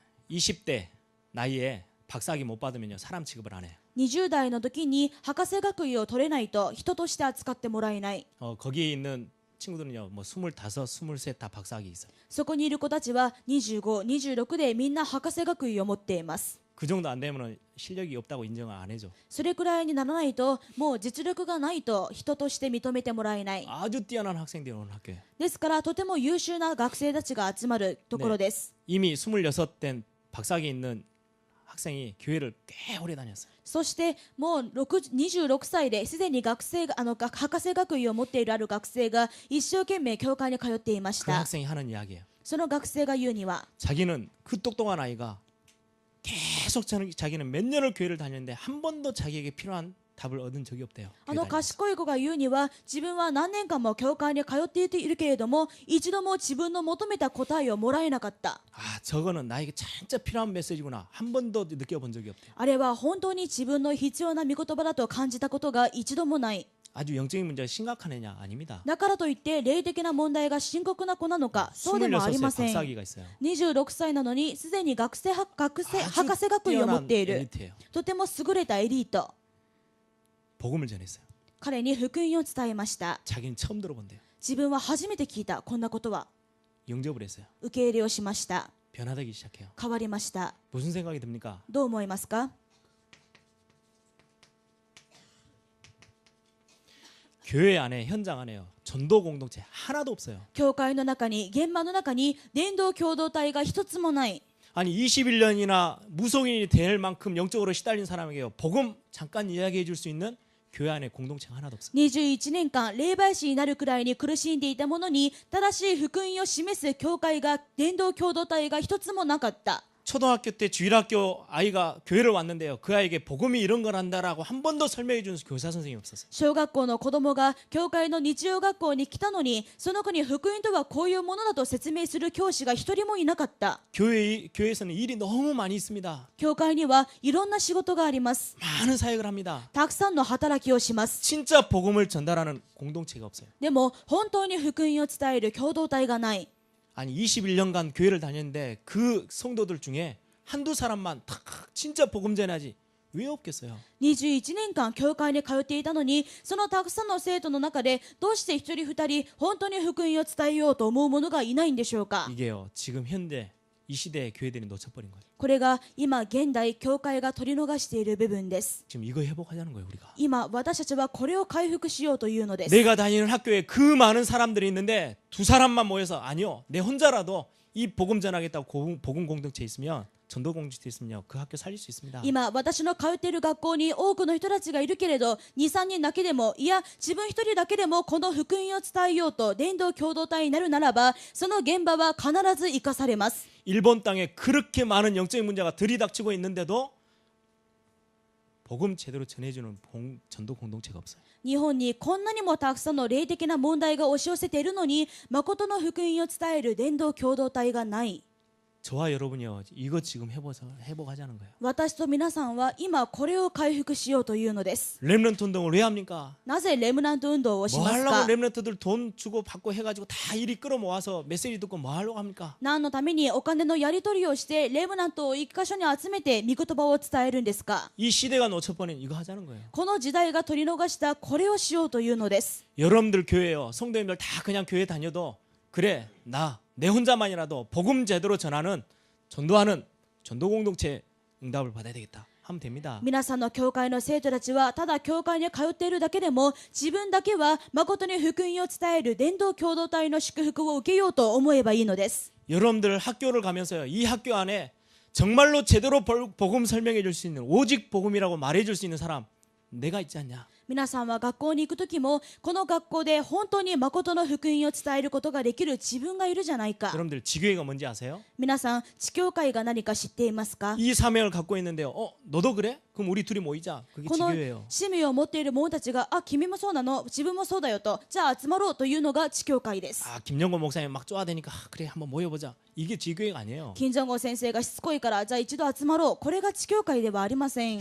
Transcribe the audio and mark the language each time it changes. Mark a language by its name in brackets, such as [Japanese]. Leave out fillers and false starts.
[Korean] 20대 나이에 박사학위 못 받으면요 사람 취급을 안 해요. [Japanese] 20代の時に博士学位を取れないと人として扱ってもらえない。 [Korean] 거기에 있는 친구들은요 뭐 25, 23 다 박사학위 있어요. [Japanese] そこにいる子たちは25、26でみんな博士学位を持っています。 [Korean] 그 정도 안 되면 실력이 없다고 인정을 안 해줘. [Japanese] それくらいにならないともう実力がないと人として認めてもらえない。 [Korean] 아주 뛰어난 학생들이 오는 학교예요. [Japanese] ですからとても優秀な学生たちが集まるところです。 [Korean] 이미 26된 박사학위 있는 학생이 교회를 꽤 오래 다녔어요. [Japanese] そしてもう26歳ですでに博士学位を持っているある学生が一生懸命教会に通っていまし [Korean] 그 [Japanese] た。 [Korean] 학생이 하는 이야기예요. [Japanese] その学生が言うには [Korean] 자기는 그 똑똑한 아이가 계속 자기는 몇 년을 교회를 다녔는데 한 번도 자기에게 필요한 답을 얻은 적이 없대요. [Japanese] あの賢い子が言うには自分は何年間も教会に通っているけれども一度も自分の求めた答えをもらえなかった。 [Korean] 아 저거는 나에게 진짜 필요한 메시지구나. 한 번도 느껴본 적이 없대요. [Japanese] あれは本当に自分の必要な御言葉だと感じたことが一度もない。 [Korean] 아주 영적인 문제가 심각한 애냐? 아닙니다. [Japanese] だからといって霊的な問題が深刻な子なのか、そうでもありま [Korean] 26세 [Japanese] せん。 [Korean] 박사학위가 있어요. [Japanese] 26歳なのにすでに博士学位を持ってい [Korean] 뛰어난 [Japanese] る [Korean] 엘리트예요. [Japanese] とても優れたエリート。 [Korean] 복음을 전했어요. [Japanese] 彼に福音を伝えました。 [Korean] 자기는 처음 들어본대요. [Japanese] 自分は初めて聞いたこんなことは。 [Korean] 영접을 했어요. [Japanese] 受け入れをしました。 [Korean] 변화되기 시작해요. [Japanese] 変わりました。 [Korean] 무슨 생각이 듭니까? [Japanese] どう思いますか？ [Korean] 교회 안에 현장 안에요. 전도 공동체 하나도 없어요. [Japanese] 教会の中に現場の中に伝道共同体が一つもない。 [Korean] 아니 21년이나 무속인이 될 만큼 영적으로 시달린 사람에게요. 복음 잠깐 이야기해 줄 수 있는 교회 안에 공동체가 하나도 없어요. [Japanese] 21年間霊媒師になるくらいに苦しんでいたものに正しい福音を示す教会が伝道共同体が一つもなかった。 [Korean] 초등학교 때 주일학교 아이가 교회를 왔는데요. 그 아이에게 복음이 이런 걸 한다라고 한 번도 설명해 주는 교사 선생님이 없었어요. [Japanese] 小学校の子供が教会の日曜学校に来たのにその子に福音とはこういうものだと説明する教師が一人もいなかった。 [Korean] 교회에서는 일이 너무 많이 있습니다. [Japanese] 教会にはいろんな仕事があります。 [Korean] 많은 사역을 합니다. [Japanese] たくさんの働きをします。 [Korean] 진짜 복음을 전달하는 공동체가 없어요. [Japanese] でも本当に福音を伝える共同体がない。 [Korean] 아니 21년간 교회를 다녔는데 그 성도들 중에 한두 사람만 탁 진짜 복음 전하지 왜 없겠어요? [Japanese] 21年間教会に通っていたのにそのたくさんの生徒の中でどうして一人二人本当に福音を伝えようと思う者がいないんでしょうか。 [Korean] 이게요 지금 현대 이 시대의 교회들이 놓쳐버린 거예요. [Japanese] これが今現代教会が取り逃している部分です。 [Korean] 지금 이거 회복하자는 거예요 우리가. [Japanese] 今私たちはこれを回復しようというのです。 [Korean] 내가 다니는 학교에 그 많은 사람들이 있는데 두 사람만 모여서 아니요 내 혼자라도 이 복음 전하겠다고 복음 공동체 있으면 전도 공동체 있으면요 그 학교 살릴 수 있습니다. [Japanese] 今私の通っている学校に多くの人たちがいるけれど 2,3 人だけでもいや自分一人だけでもこの福音を伝えようと伝道共同体になるならばその現場は必ず生かされます。 [Korean] 일본 땅에 그렇게 많은 영적인 문제가 들이닥치고 있는데도 복음 제대로 전해주는 전도 공동체가 없어요. [Japanese] 日本にこんなにもたくさんの霊的な問題が押し寄せているのに誠の福音を伝える伝道共同体がない。 [Korean] 저와 여러분이요 이거 지금 회복하자는 거예요. [Japanese] 私と皆さんは今これを回復しようというのです。 [Korean] 렘넌트 운동을 왜 합니까? [Japanese] なぜレムナント運動をし [Korean] 뭐 [Japanese] ます [Korean] 하려고 [Japanese] か？ [Korean] 렘넌트들 돈 주고 받고 해가지고 다 일이 끌어모아서 메시지 듣고 뭐 하려고 합니까? [Japanese] 何のためにお金のやり取りをしてレムナントを一箇所に集めて御言葉を伝えるんですか？ [Korean] 이 시대가 놓쳐버린 이거 하자는 거예요. [Japanese] この時代が取り逃したこれをしようというのです。 [Korean] 여러분들 교회요 성도님들 다 그냥 교회 다녀도 그래 내 혼자만이라도 복음 제대로 전하는 전도하는 전도 공동체 응답을 받아야 되겠다. 하면 됩니다. [Japanese] 皆さんの教会の生徒たちはただ教会に通っているだけでも自分だけは誠に福音を伝える伝道共同体の祝福を受けようと思えばいいのです。 [Korean] 여러분들 학교를 가면서요. 이 학교 안에 정말로 제대로 복음 설명해 줄 수 있는 오직 복음이라고 말해 줄 수 있는 사람 내가 있지 않냐? [Japanese] 皆さんは学校に行くときもこの学校で本当に誠の福音を伝えることができる自分がいるじゃないか。 [Korean] 여러분들 지교회가 뭔지 아세요? [Japanese] 皆さん地教会が何か知っていますか？ [Korean] 이 사명을 갖고 있는데요. 너도 그래? 그럼 우리 둘이 모이자. 그게 [Japanese] この [Korean] 지교회예요. [Japanese] 使命を持っている者たちが君もそうなの自分もそうだよとじゃあ集まろうというのが地教会です。 [Korean] 김영건 목사님 막 쪼아대니까 그래 한번 모여보자. 이게 지교회가 아니에요. [Japanese] 金正恩先生がしつこいからじゃあ一度集まろうこれが地教会ではありません。